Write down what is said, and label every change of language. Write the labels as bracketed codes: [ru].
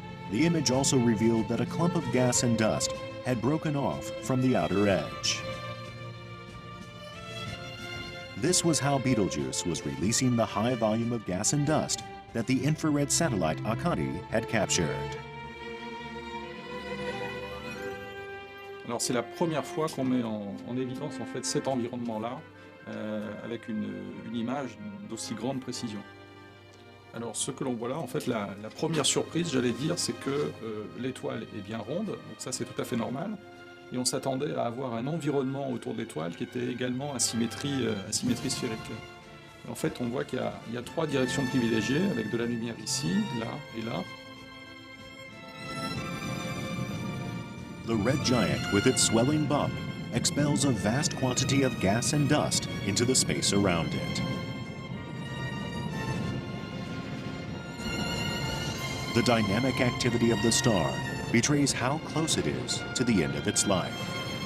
[en] The image also revealed that a clump of gas and dust had broken off from the outer edge. This was how Betelgeuse was releasing the high volume of gas and dust that the infrared satellite Akari had captured. [fr] Alors c'est la première fois qu'on met en évidence en fait cet environnement-là avec une image d'aussi grande précision. Alors ce que l'on voit là, en fait la première surprise, j'allais dire, c'est que l'étoile est bien ronde, donc ça c'est tout à fait normal. Et on s'attendait à avoir un environnement autour de l'étoile qui était également à symétrie sphérique. Et en fait, on voit qu'il y a 3 directions privilégiées, avec de la lumière ici, là et là. [en] The red giant, with its swelling bump, expels a vast quantity of gas and dust into the space around it. The dynamic activity of the star betrays how close it is to the end of its life.